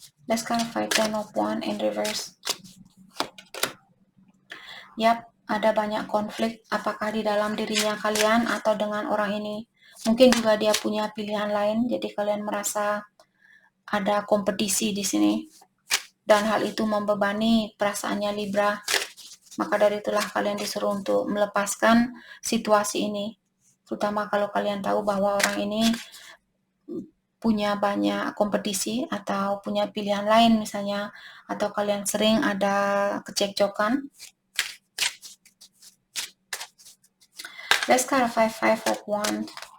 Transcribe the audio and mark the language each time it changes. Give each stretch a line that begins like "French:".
English: Let's clarify Ten of Wands in reverse.
Indonesian: Yap, ada banyak konflik, apakah di dalam dirinya kalian atau dengan orang ini. Mungkin juga dia punya pilihan lain, jadi kalian merasa ada kompetisi di sini. Dan hal itu membebani perasaannya Libra. Maka dari itulah kalian disuruh untuk melepaskan situasi ini. Terutama kalau kalian tahu bahwa orang ini punya banyak kompetisi atau punya pilihan lain misalnya, atau kalian sering ada kecekcokan.
English: Let's clarify Five of Wands.